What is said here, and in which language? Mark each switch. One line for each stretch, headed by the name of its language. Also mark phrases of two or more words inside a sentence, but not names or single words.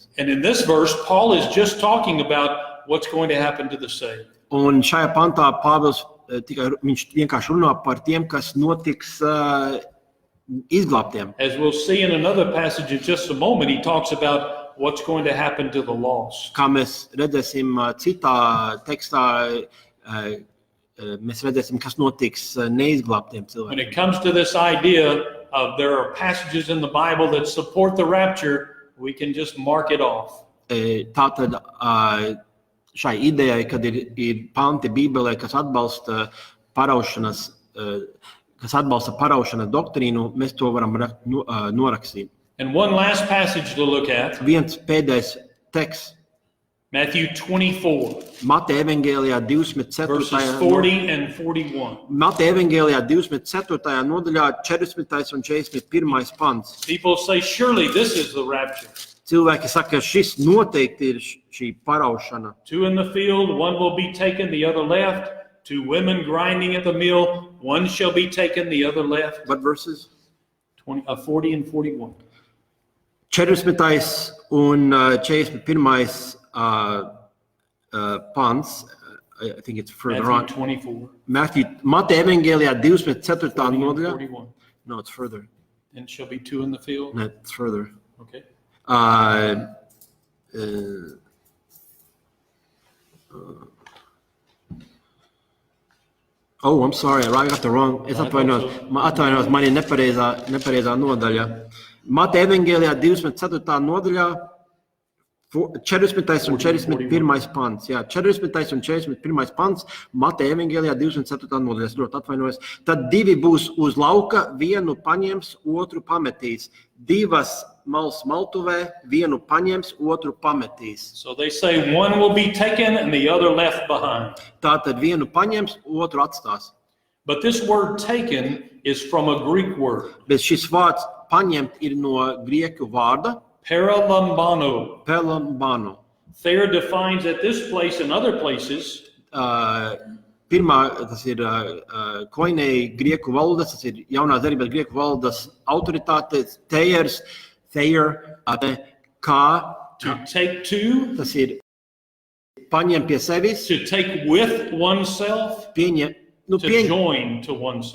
English: And in this verse, Paul is just talking about what's going to happen to the saved.
Latvian: Un šajā pantā Pāvils viņš vienkārši runā par tiem, kas notiks izglābtiem.
English: As we'll see in another passage in just a moment, he talks about what's going to happen to the lost.
Latvian: Kā mēs redzēsim citā tekstā, mēs redzēsim, kas notiks neizglābtiem
English: When
Latvian: cilvēkiem.
English: it comes to this idea of there are passages in the Bible that support the rapture, we can just mark it off.
Latvian: Tātad šai idejai, kad ir panti Bībelē, kas atbalsta paraušanas doktrīnu, mēs to varam norakstīt.
English: And one last passage to look at,
Latvian: Viens pēdējais teksts.
English: Matthew 24,
Latvian: Mateja evangēlijā 24.
English: verses 40 and 41.
Latvian: Mateja evangēlijā 24. nodaļā 40. un 41. pants.
English: People say, surely this is the rapture.
Latvian: Cilvēki saka, ka šis noteikti ir šī paraušana.
English: 2 in the field, one will be taken, the other left. 2 women grinding at the mill, one shall be taken, the other left. What verses? 40 and 41.
Latvian: 40. un 41.
English: Pants. I think it's further Matthew on. 24.
Latvian: Mateja evangēlijā 24.
English: 40 and
Latvian: nodaļā.
English: 41. No, it's further. And shall be 2 in the field. No, it's further. Okay. Oh, I'm sorry, I got the wrong.
Latvian: Es atvainojos, man ir nepareizā nodaļa. Mateja evangelijā 24. nodaļā 40. un 41. pants. Jā, 40. un 41. pants Mateja evangelijā 24. nodaļā. Es ļoti atvainojos. Tad divi būs uz lauka, vienu paņems, otru pametīs. Divas mals maltuvē, vienu paņems, otru pametīs.
English: So they say one will be taken and the other left behind.
Latvian: Tātad vienu paņems, otru atstās.
English: But this word taken is from a Greek word.
Latvian: Bet šis vārds paņemt ir no grieķu vārda Paralambano. pelambano.
English: Thayer defines at this place and other places
Latvian: Pirmā, tas ir koinēji grieķu valodas, tas ir jaunās derības grieķu valodas autoritāte, Thayer, kā
English: to take to,
Latvian: tas ir paņem pie sevis,
English: to take with oneself, to join to oneself.